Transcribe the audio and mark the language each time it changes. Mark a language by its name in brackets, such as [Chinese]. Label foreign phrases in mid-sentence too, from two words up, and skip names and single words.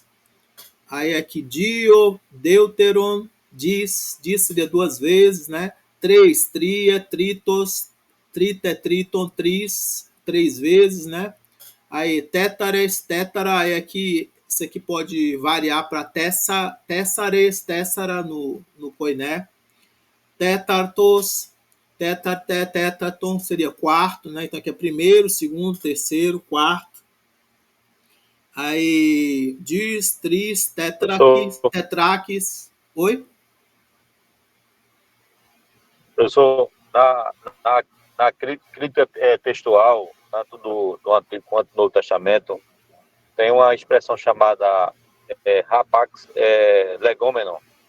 [Portuguese] Aí aqui [Greek] δύο, δεύτερον, [Portuguese] disse de 2 vezes, né? 3, [Greek] τρία, τρίτος, τρίτα, τρίτον, [Portuguese] 3 vezes, né? Aí, [Greek] τέτταρες, τέτταρα, [Portuguese] aí aqui, isso aqui pode variar para [Greek] τέσσαρες, τέσσαρα [Portuguese] no koiné. [Greek] Τέταρτος, τέταρτον [Portuguese] seria quarto, né? Então aqui é primeiro, segundo, terceiro, quarto. Aí, [Greek] δίς, τρίς, τετράκις. [Portuguese] Oi? Professor, na crítica textual, tanto do Antigo quanto do Novo Testamento, tem uma expressão chamada [Greek] ἅπαξ λεγόμενον.